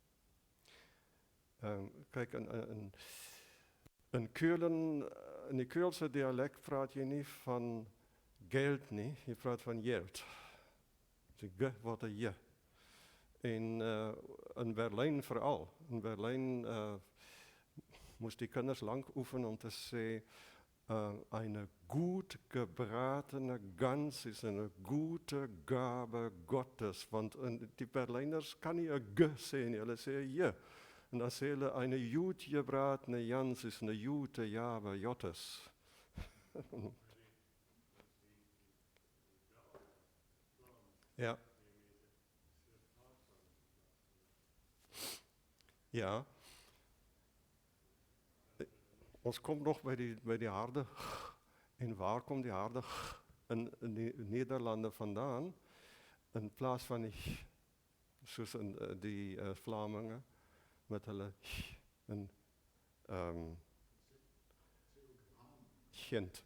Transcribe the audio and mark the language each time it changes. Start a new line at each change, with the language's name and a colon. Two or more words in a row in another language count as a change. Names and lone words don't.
Afrikaans: Kyk, in Keulen, in die Keulse dialek praat jy nie van geld nie, jy praat van geld. Die g word 'n j. En in Berlyn veral, in Berlyn moes die kinders lank oefen om te sê,
German: eine gut gebratene Gans ist eine gute Gabe Gottes.
Afrikaans: Want die Berliners kan nie 'n g sê nie, hulle sê 'n j. En dan sê hulle,
German: eine gut gebratene Gans ist eine gute Gabe Gottes.
Afrikaans: Ja. Ja. Ons kom nog by die harde g. En waar kom die harde g in die Nederlande vandaan? In plaas van die g, soos in die Vlamingen met hulle g en gent.